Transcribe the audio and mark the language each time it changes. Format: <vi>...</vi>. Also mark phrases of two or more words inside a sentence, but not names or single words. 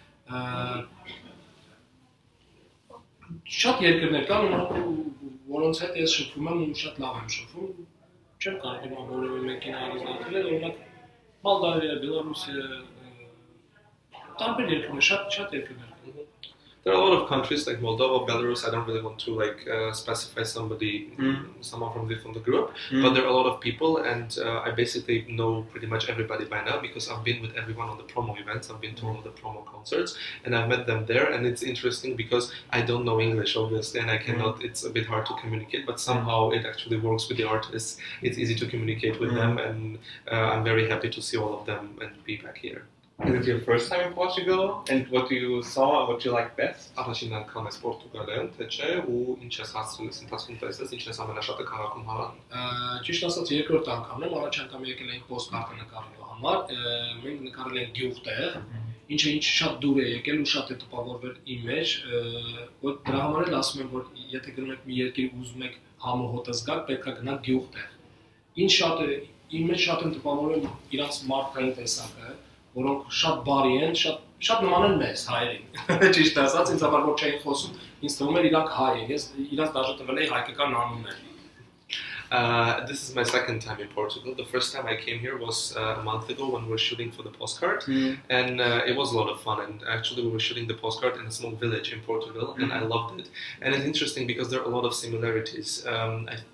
<hy>Շատ երկրներ կան, որոնց հետ ես շփվում եմ ու շատ լավ եմ շփվում, չեմ կարող բոլորի մեկին առանձնացնել, օրինակ Moldavia, Belarus, տարբեր երկրներ, շատ երկրներ։</hy> <en>There are a lot of countries like Moldova, Belarus. I don't really want to specify someone from the group, but there are a lot of people, and I basically know pretty much everybody by now because I've been with everyone on the promo events. I've been to all the promo concerts, and I've met them there. And it's interesting because I don't know English, obviously, and I cannot. It's a bit hard to communicate, but somehow it actually works with the artists. It's easy to communicate with them, and I'm very happy to see all of them and be back here. Is it your first time in Portugal? And what you saw and what you like best?</en> <hy>Առաջին անգամ ես Պորտուգալիայում, թե չէ, ու ինչ ես հասցրել ես ընթացքում տեսես, ինչն ես ամենաշատը քաղաքում հարան։ Ճիշտ ասած, երկրորդ անգամն եմ, առաջ անգամ եկել ենք պոստկարտը նկարելու համար, մենք նկարել ենք գյուղտեղ, ինչը շատ դուր է եկել ու շատ է տպավորվել իմ մեջ, որ դրա համար էլ ասում եմ, որ եթե գնում եք մի երկիր ու ուզում եք համոհոտը զգալ, պետք է գնաք գյուղտեղ։ Ինչ շատ է, իմ մեջ շատ են տպավորվել իրանց մարդկային տեսակը, որոնք շատ բարի են, շատ նման են մեզ հայերին։ Ճիշտ ասած, ինձ համար որ չէին խոսում, ինձ թվում էր իրանք հայ են, ես իրանց դաժե տվել էի հայկական անուններ։</hy> <en>This is my second time in Portugal. The first time I came here was a month ago when we were shooting for the postcard, and it was a lot of fun. And actually, we were shooting the postcard in a small village in Portugal, and I loved it. And it's interesting because there are a lot of similarities.</en>